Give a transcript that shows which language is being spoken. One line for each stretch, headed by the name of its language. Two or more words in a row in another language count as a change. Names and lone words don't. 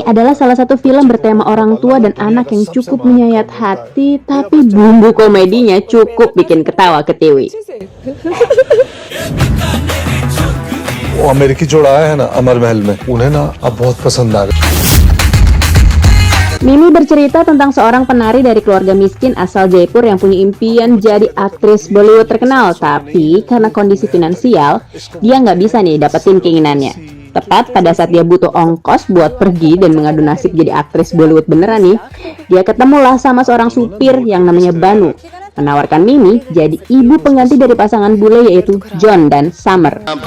Indonesian: adalah salah satu film bertema orang tua dan anak yang cukup menyayat hati, tapi bumbu komedinya cukup bikin ketawa ketiwi.
Hindi: वो अमेरिकी जोड़ा आया है ना अमर महल में उन्हें ना अब बहुत पसंद आ गया.
Indonesian: Mimi bercerita tentang seorang penari dari keluarga miskin asal Jaipur yang punya impian jadi aktris Bollywood terkenal, tapi karena kondisi finansial, dia nggak bisa nih dapetin keinginannya. Tepat pada saat dia butuh ongkos buat pergi dan mengadu nasib jadi aktris Bollywood beneran nih, dia ketemulah sama seorang supir yang namanya Banu, menawarkan Mimi jadi ibu pengganti dari pasangan bule yaitu John dan Summer.